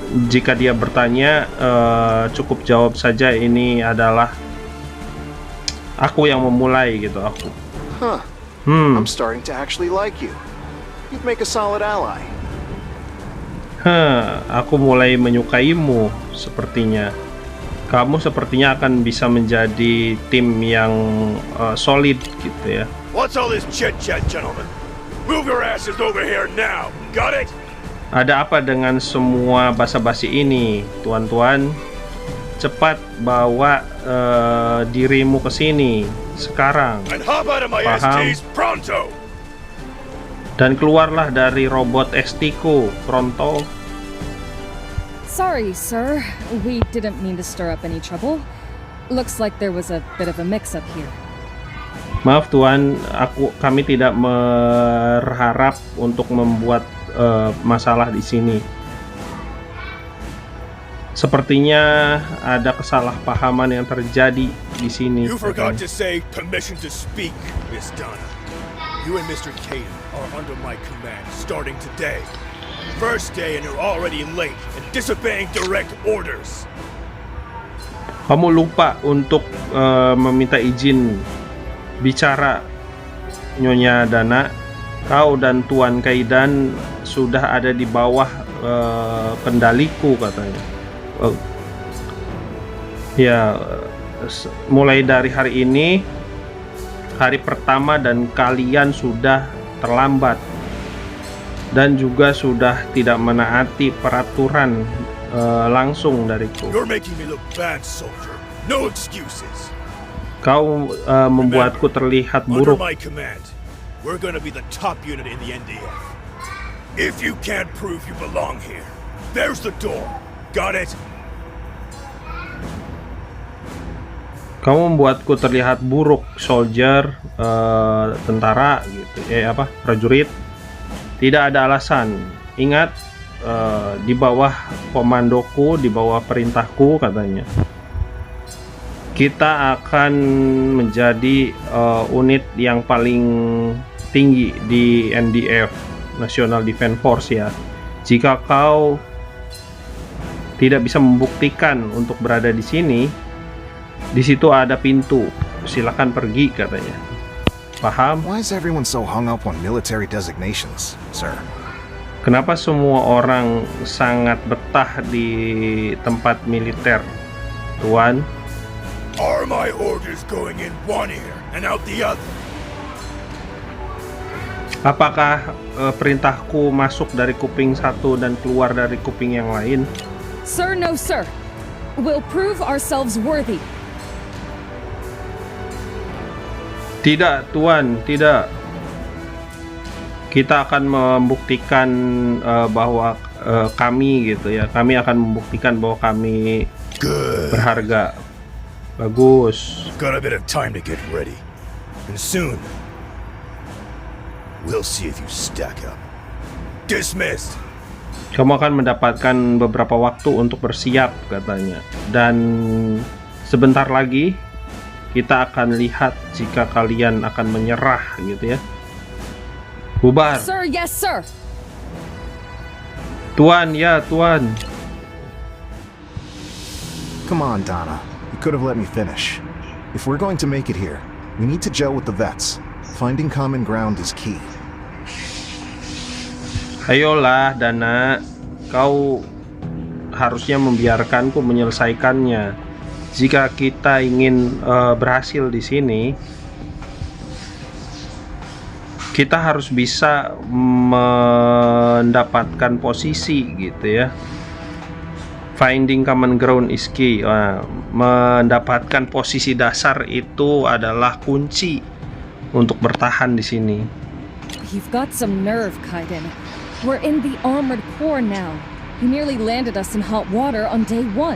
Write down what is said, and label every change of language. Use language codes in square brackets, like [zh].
[id] Jika dia bertanya, cukup jawab saja ini adalah aku yang memulai gitu. Aku. [en] I'm starting to actually like you. You'd make a solid ally. [id] Aku mulai menyukaimu sepertinya. Kamu sepertinya akan bisa menjadi tim yang solid gitu ya. [en] What's all this chit-chat, gentlemen? Move your asses over here now. Got it? [id] Ada apa dengan semua basa-basi ini, tuan-tuan? Cepat bawa dirimu ke sini sekarang. [en] And hop out of my [id] Paham? [en] STs pronto. [id] Dan keluarlah dari robot ST-ku pronto. [en] Sorry, sir. We didn't mean to stir up any trouble. Looks like there was a bit of a mix-up here. [id] Maaf tuan, kami tidak berharap untuk membuat masalah di sini. Sepertinya ada kesalahpahaman yang terjadi di sini. [en] You forgot to say permission to speak, Miss Donna. You and Mr. Caden are under my command starting today. First day and you're already late and disobeying direct orders. [id] Kamu lupa untuk meminta izin bicara, Nyonya Dana. Kau dan Tuan Kaidan sudah ada di bawah kendaliku katanya. Ya, mulai dari hari ini, hari pertama, dan kalian sudah terlambat dan juga sudah tidak menaati peraturan langsung dariku. [en] You're making me look bad, soldier. No excuses. [id] Kau membuatku terlihat [en] Under [id] buruk. [en] my command, we're gonna be the top unit in the NDF. If you can't prove you belong here, there's the door. Got it? [id] Kamu membuatku terlihat buruk, soldier, tentara gitu, prajurit. Tidak ada alasan. Ingat, di bawah komandoku, di bawah perintahku katanya. Kita akan menjadi unit yang paling tinggi di NDF, National Defense Force ya. Jika kau tidak bisa membuktikan untuk berada di sini, di situ ada pintu. Silakan pergi katanya. Paham? [en] Why is everyone so hung up on military designations, sir? [id] Kenapa semua orang sangat betah di tempat militer, Tuan? [en] Are my orders going in one ear and out the other? [id] Apakah perintahku masuk dari kuping satu dan keluar dari kuping yang lain? [en] Sir, no sir. We'll prove ourselves worthy. [id] Tidak, Tuan, tidak. Kita akan membuktikan bahwa kami gitu ya. Kami akan membuktikan bahwa kami berharga. Bagus. [en] Got a bit of time to get ready. And soon, we'll see if you stack up. Dismissed. [id] Kamu akan mendapatkan beberapa waktu untuk bersiap katanya. Dan sebentar lagi kita akan lihat jika kalian akan menyerah gitu ya. Bubar. [en] Sir, yes sir. [id] Tuan, ya Tuan. [en] Come on, Donna. You could have let me finish. If we're going to make it here, we need to gel with the vets. Finding common ground is key. [id] Ayolah, Dana. Kau harusnya membiarkanku menyelesaikannya. Jika kita ingin berhasil di sini, kita harus bisa mendapatkan posisi gitu ya. [en] Finding common ground is key. [id] Mendapatkan posisi dasar itu adalah kunci untuk bertahan di sini. [en] You've got some nerve, Kaiden. We're in the Armored Corps now. You nearly landed us in hot water on day 1.